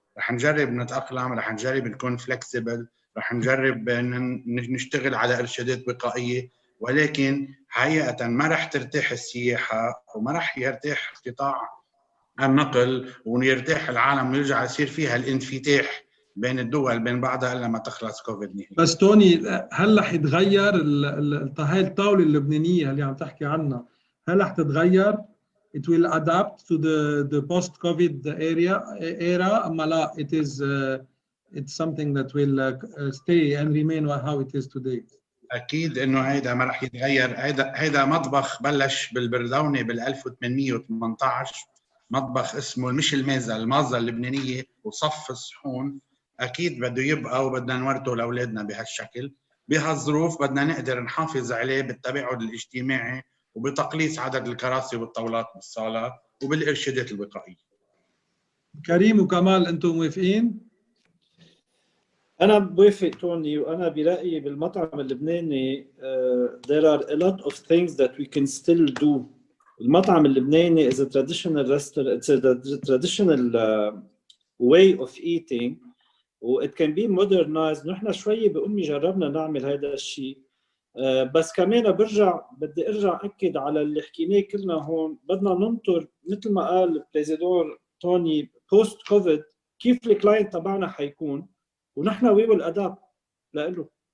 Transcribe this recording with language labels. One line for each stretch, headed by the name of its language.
Arabic: رح نجرب نتاقلم، رح نجرب نكون فلكسبل، رح نجرب نشتغل على ارشادات وقائيه، ولكن حقيقه ما رح ترتاح السياحه وما رح يرتاح قطاع النقل ويرتاح العالم ويرجع يصير فيها الانفتاح بين الدول بين بعضها الا ما تخلص كوفيد نهائي. بس توني، هل رح يتغير هاي الطاوله اللبنانيه اللي عم تحكي عنها؟ هل رح تتغير؟
English: It will adapt to the post-COVID era.
Arabic: أما لا, it is
English: it's something that will stay and remain how it is today.
Arabic: اكيد انه هيدا ما راح يتغير. هيدا مطبخ بلش بالبردونه بال 1818، مطبخ اسمه مش المازه اللبنانيه، وصف الصحون. اكيد بده يبقى وبدنا نورثه لاولادنا بهالشكل. بهالظروف بدنا نقدر نحافظ عليه بالتباعد الاجتماعي وبتقليص عدد الكراسي والطاولات بالصالات وبالارشادات الوقائيه. كريم وكمال انتم موافقين؟ أنا بوافق توني، وأنا برأيي بالمطعم اللبناني
English: there are a lot of things that we can still do. المطعم اللبناني is a traditional restaurant, it's a traditional way of eating, و it can be modernized.
Arabic: نحن شوي بأمي جربنا نعمل هذا الشيء، بس كمان بدي أرجع أكد على اللي حكيناه كلنا هون. بدنا ننطر مثل ما قال البريزيدور توني post COVID كيف الكلاينت تبعنا حيكون، ونحن
English: we will adapt
Arabic: له.